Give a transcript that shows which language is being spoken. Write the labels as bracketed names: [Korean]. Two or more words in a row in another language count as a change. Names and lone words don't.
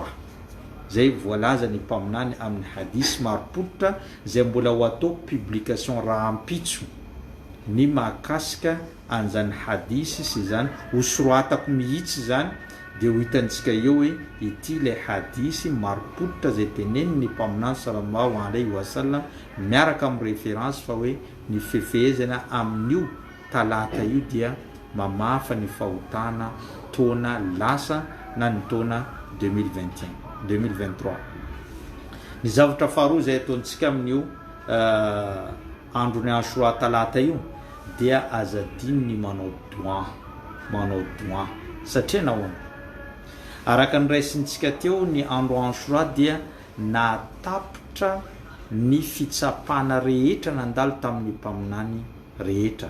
[Malagasy] Zay voalaza ny mpaminany amin'ny hadisy maropotra zay mbola ho atao publication raha ampitso ny mahakasika an'izany hadisy sy zany hosoroatako mihitsy zany, dia ho hitantsika eo hoe ity le hadisy maropotra zay teneny ny mpaminany [Arabic] صلى الله عليه وسلم [Malagasy] miaraka amin'ny référence fa hoe ny fifehezana amin'io talata io dia mamafa ny fahotana taona lasa na ny taona 2023. Ny zavatra faharoa zay ataontsika amin'io androny Ashura talata io dia azadiny manao doa satria nahoana araka ny raisintsika teo ny andro Ashura dia natapitra ny fitsapana rehetra nandalo tamin'ny mpaminany rehetra.